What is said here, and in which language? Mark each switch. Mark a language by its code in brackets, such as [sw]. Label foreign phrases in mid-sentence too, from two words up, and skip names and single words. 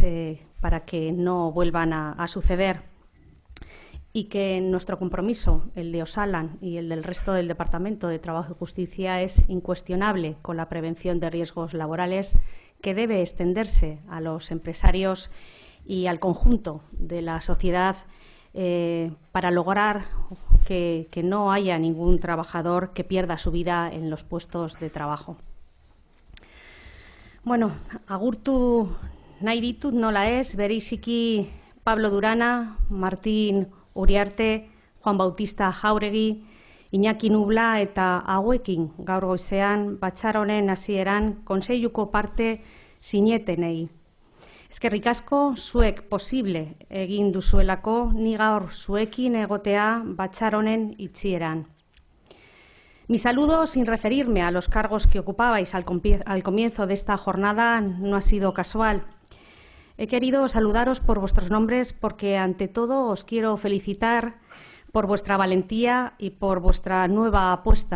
[es] para que no vuelvan a suceder, y que nuestro compromiso, el de Osalan y el del resto del Departamento de Trabajo y Justicia, es incuestionable con la prevención de riesgos laborales, que debe extenderse a los empresarios y al conjunto de la sociedad para lograr que no haya ningún trabajador que pierda su vida en los puestos de trabajo. [eu] Bueno, agurtu nahi ditut nola ez, bereziki Pablo Durana, Martín Uriarte, Juan Bautista Jauregi, Iñaki Nubla eta hauekin gaur goizean batzar honen hasieran kontseiluko parte sinetenei. Eskerrik asko, zuek posible egin duzuelako ni gaur zuekin egotea batzar honen itxieran. [es] Mi saludo, sin referirme a los cargos que ocupabais al comienzo de esta jornada, no ha sido casual. He querido saludaros por vuestros nombres porque, ante todo, os quiero felicitar por vuestra valentía y por vuestra nueva apuesta.